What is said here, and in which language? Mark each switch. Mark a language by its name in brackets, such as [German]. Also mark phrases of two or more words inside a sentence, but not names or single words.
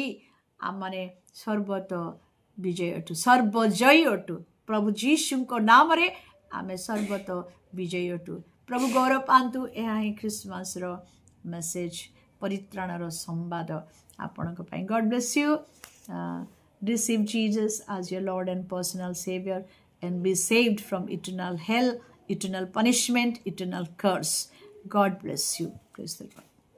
[Odia] ଆମମାନେ ସର୍ବତ ବିଜୟ ଅଟୁ, ସର୍ବଜୟୀ ଅଟୁ। ପ୍ରଭୁ ଯୀଶୁଙ୍କ ନାମରେ ଆମେ ସର୍ବତ ବିଜୟୀ ଅଟୁ। ପ୍ରଭୁ ଗୌରବ ପାଆନ୍ତୁ। ଏହା ହିଁ ଖ୍ରୀଷ୍ଟମାସର ମେସେଜ, ପରିତ୍ରାଣର ସମ୍ବାଦ ଆପଣଙ୍କ ପାଇଁ। [English] God bless you. Receive Jesus as your Lord and personal Savior and be saved from eternal hell, eternal punishment, eternal curse. God bless you. Praise the Lord.